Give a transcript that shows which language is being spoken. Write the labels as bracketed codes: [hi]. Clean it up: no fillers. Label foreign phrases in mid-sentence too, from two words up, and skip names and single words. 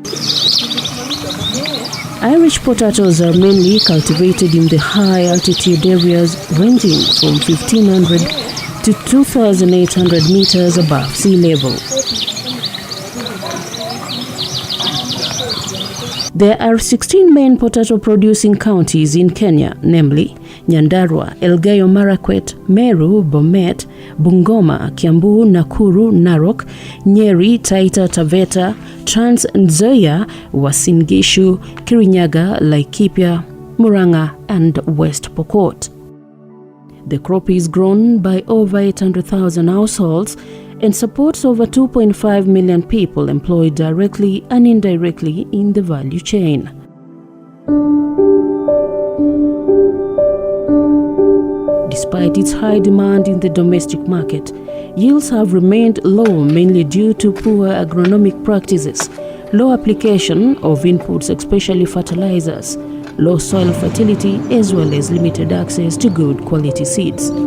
[en] Irish potatoes are mainly cultivated in the high altitude areas ranging from 1,500 to 2,800 meters above sea level. There are 16 main potato producing counties in Kenya, namely Nyandarua, Elgeyo-Marakwet, Meru, Bomet, Bungoma, Kiambu, Nakuru, Narok, Nyeri, Taita Taveta, Trans Nzoia, Uasin Gishu, Kirinyaga, Laikipia, Murang'a, and West Pokot. The crop is grown by over 800,000 households and supports over 2.5 million people employed directly and indirectly in the value chain. Despite its high demand in the domestic market, yields have remained low mainly due to poor agronomic practices, low application of inputs, especially fertilizers, low soil fertility, as well as limited access to good quality seeds.